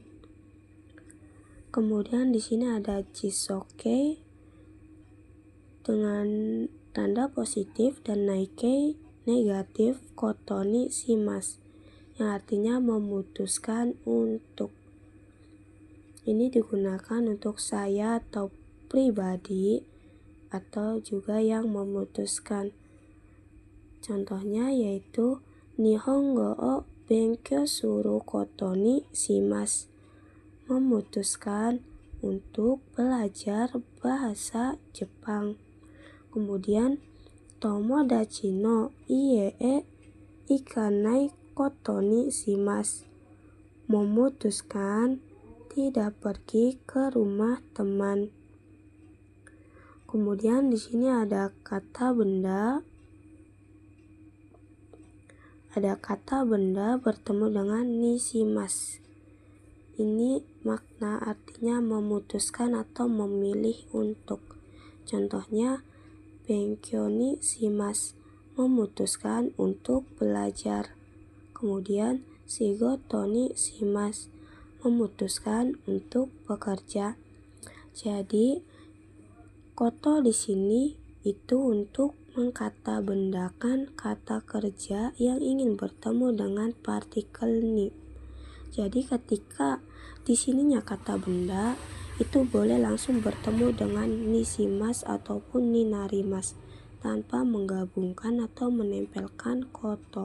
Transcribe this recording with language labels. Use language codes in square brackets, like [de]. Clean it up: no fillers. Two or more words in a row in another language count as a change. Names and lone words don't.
[id] Kemudian di sini ada Chisokei dengan tanda positif dan Naikei negatif [ja] ことにします [id] yang artinya memutuskan untuk. Ini digunakan untuk saya atau pribadi atau juga yang memutuskan. Contohnya yaitu [ja] 日本語を勉強することにします. [id] Memutuskan untuk belajar bahasa Jepang. [ja] Kemudian 友達の家へ行かないことにします. [id] Memutuskan tidak pergi ke rumah teman. Kemudian di sini ada kata benda. Ada kata benda bertemu dengan nishimasu. Ini makna artinya memutuskan atau memilih untuk. [ja] Contohnya 勉強にします, [id] memutuskan untuk belajar. [ja] Kemudian 仕事にします, [id] memutuskan untuk bekerja. Jadi koto di sini itu untuk mengkatabendakan kata kerja yang ingin bertemu dengan partikel ni. Jadi ketika di sininya kata benda itu boleh langsung bertemu dengan nishimasu ataupun [ja] になります [id] tanpa menggabungkan atau menempelkan koto.